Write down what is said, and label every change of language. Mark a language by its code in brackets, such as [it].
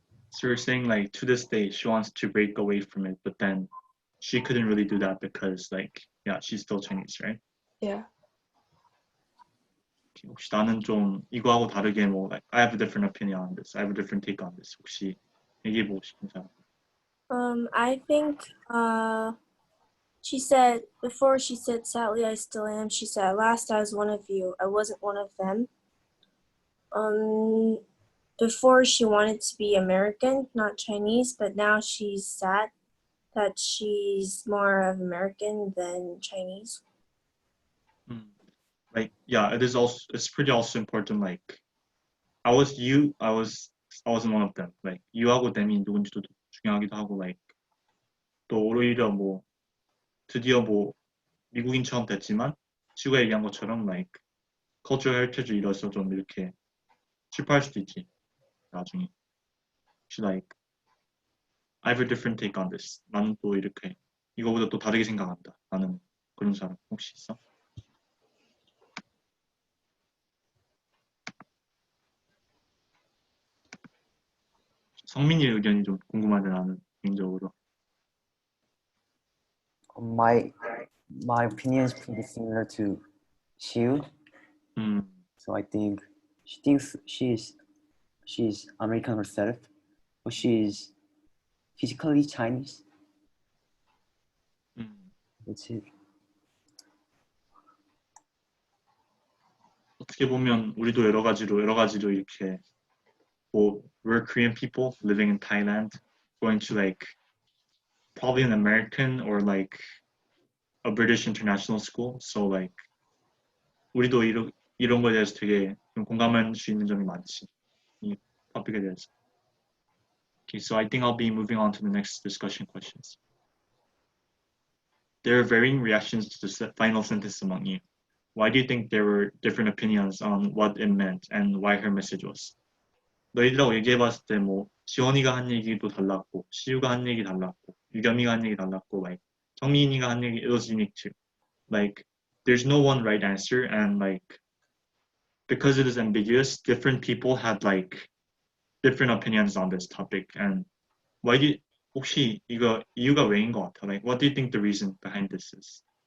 [en] So you're saying like to this day she wants to break away from it, but then she couldn't really do that because like she's still Chinese, right? Yeah. [ko] 혹시 나는 좀 이거하고 다르게 뭐 [en] like I have a different opinion on this. I have a different take on this. [ko] 혹시 얘기해보고 싶은 사람? [en] I think she said before she said sadly I still am, she said at last I was one of you. I wasn't one of them. Before she wanted to be American, not Chinese, but now she's sad that she's more of American than Chinese. Like it's pretty also important. Like I wasn't one of them. [ko] Like you하고 them이 누군지도 중요하기도 하고 like 또 오히려 뭐 드디어 뭐 미국인처럼 됐지만 지구가 얘기한 것처럼 like [en] cultural heritage [ko] 를 잃어서 좀 이렇게 실패할 수도 있지 나중에. [en] She's like, I have a different take on this. [ko] 나는 또 이렇게 이거보다 또 다르게 생각한다. 나는 그런 사람 혹시 있어? 성민이의 의견이 좀 궁금하네 나는 개인적으로. [en] My opinion is pretty similar to Shiu. So I think she thinks she's American herself, but she's physically Chinese. That's it. [ko] 어떻게 보면 우리도 여러 가지로 이렇게 뭐 [en] we're Korean people living in Thailand going to like probably an American or like a British international school. So like [ko] 우리도 이런 거에 대해서 되게 좀 공감할 수 있는 점이 많지 이 토픽에 대해서. [en] Okay, so I think I'll be moving on to the next discussion questions. There are varying reactions to the final sentence among you. Why do you think there were different opinions on what it meant and why her message was? [ko] 너희들하고 얘기해봤을 때 뭐 지원이가 한 얘기도 달랐고 시우가 한 얘기 달랐고 유겸이가 한 얘기 달랐고 like 정민이가 한 얘기 [en] it was unique too. Like there's no one right answer and like because it is ambiguous, different people had like different opinions on this topic and why do you, [ko] 혹시 이거 이유가 왜인 것 같아? [en] Like what do you think the reason behind this is?